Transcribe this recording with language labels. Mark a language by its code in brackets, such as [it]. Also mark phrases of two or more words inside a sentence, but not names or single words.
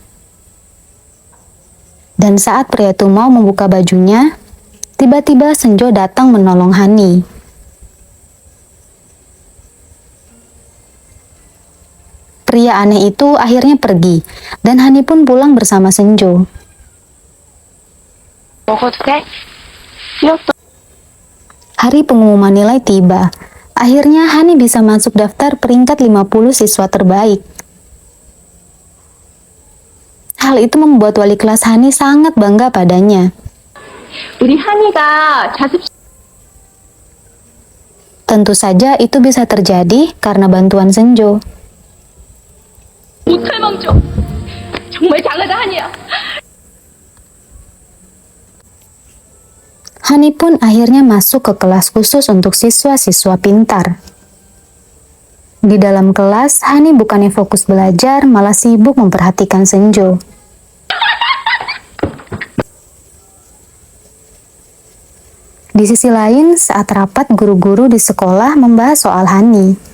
[id] Dan saat pria itu mau membuka bajunya, tiba-tiba Senjo datang menolong Hani. Pria aneh itu akhirnya pergi, dan Hani pun pulang bersama Senjo. [ko] 먹어도 돼? 귀엽다. [id] Hari pengumuman nilai tiba. Akhirnya Hani bisa masuk daftar peringkat 50 siswa terbaik. Hal itu membuat wali kelas Hani sangat bangga padanya. [ko] 우리 한이가 자습. [id] Tentu saja itu bisa terjadi karena bantuan Senjo. [ko] 못할 망정. 정말 장하다 한이야. [id] Hani pun akhirnya masuk ke kelas khusus untuk siswa-siswa pintar. Di dalam kelas, Hani bukannya fokus belajar, malah sibuk memperhatikan Senjo. Di sisi lain, saat rapat guru-guru di sekolah membahas soal Hani.